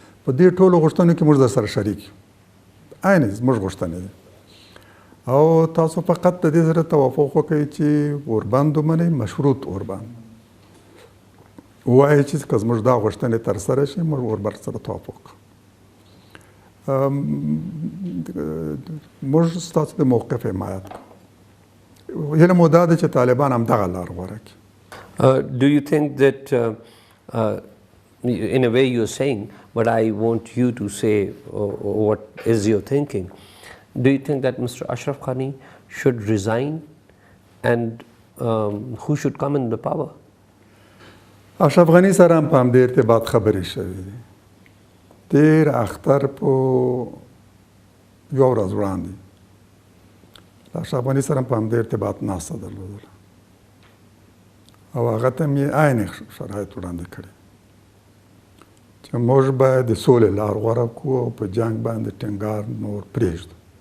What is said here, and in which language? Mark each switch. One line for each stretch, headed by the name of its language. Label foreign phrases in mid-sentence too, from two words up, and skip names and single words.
Pashto: په دې ټولو غوښتنو کې موږ در سره شریک یو، عین زموږ غوښتنې دي او تاسو فقط د دې سره توافق وکړئ چې اوربند ومنئ، مشروط اوربند ووایئ چې که زموږ دا غوښتنې ترسره شي موږ وربند سره توافق کوو. موږ ستاسو د موقف حمایت کوو. هیله مو دا ده چې طالبان همدغه لار غوره کړي.
English: Do you think that in a way you're saying, but I want you to say what is your thinking, do you think that Mr. Ashraf Ghani should resign and who should come in the power?
Pashto: اشرف غني سره هم په همدې ارتباط خبرې شوې دي. تېر اختر په یوه ورځ وړاندې اشرف غني سره په همدې ارتباط ناسته درلودله او هغه ته مې عین شرایط وړاندې کړي چې موږ باید د سولې لار غوره کړو او په جنګ باندې ټینګار نور پرېږدو.